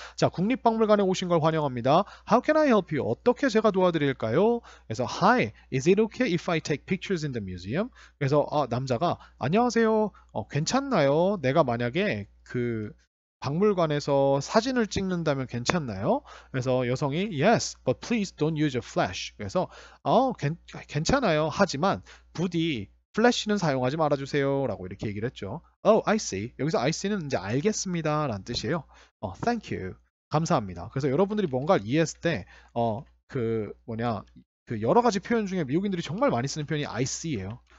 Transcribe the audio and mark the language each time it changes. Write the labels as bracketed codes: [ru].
[ko] 자, 국립박물관에 오신 걸 환영합니다. [en] How can I help you? [ko] 어떻게 제가 도와드릴까요? [en] 그래서 Hi, is it okay if I take pictures in the museum? [ko] 그래서 남자가 안녕하세요. 괜찮나요? 내가 만약에 그 박물관에서 사진을 찍는다면 괜찮나요? 그래서 여성이 [en] Yes, but please don't use a flash. [ko] 그래서 괜찮아요. 하지만 부디 플래시는 사용하지 말아주세요. 라고 이렇게 얘기를 했죠. [en] Oh, I see. [ko] 여기서 I see는 이제 알겠습니다. 라는 뜻이에요. [en] Thank you. [ko] 감사합니다. 그래서 여러분들이 뭔가를 이해했을 때 그 여러 가지 표현 중에 미국인들이 정말 많이 쓰는 표현이 I see예요.